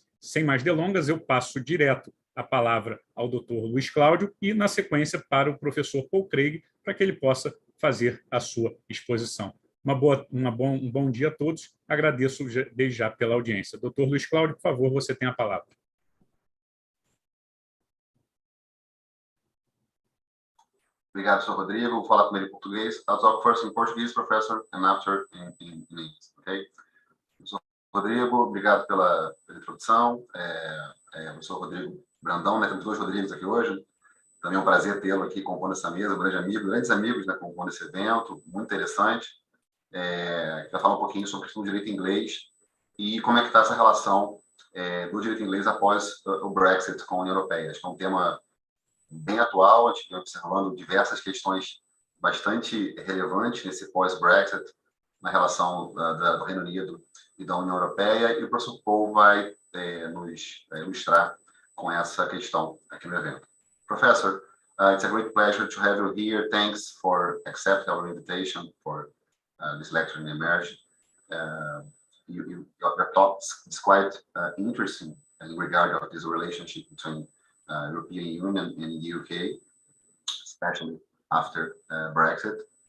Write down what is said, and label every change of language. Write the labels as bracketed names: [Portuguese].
[Portuguese] Sem mais delongas, eu passo direto a palavra ao doutor Luiz Cláudio e, na sequência, para o professor Paul Craig, para que ele possa fazer a sua exposição. Um bom dia a todos. Agradeço desde já pela audiência. Doutor Luiz Cláudio, por favor, você tem a palavra. Obrigado, Sr. Rodrigo. Vou falar primeiro em português. [English] I'll talk first in Portuguese, professor, and after in English, okay? [Portuguese] Sr. Rodrigo, obrigado pela introdução. Eu sou o Rodrigo Brandão, né? Temos dois Rodrigos aqui hoje. Também é um prazer tê-lo aqui compondo essa mesa, um grande amigo, grandes amigos, né, compondo esse evento, muito interessante. Vai falar um pouquinho sobre a questão do direito inglês e como é que está essa relação do direito inglês após o Brexit com a União Europeia. Acho que é um tema bem atual, a gente vem observando diversas questões bastante relevantes nesse pós-Brexit, na relação do Reino Unido e da União Europeia, e o professor Paul vai nos ilustrar com essa questão aqui no evento. [English] Professor, it's a great pleasure to have you here. Thanks for accepting our invitation for this lecture in EMERJ. Your talk is quite interesting in regard of this relationship between European Union and the UK, especially after Brexit.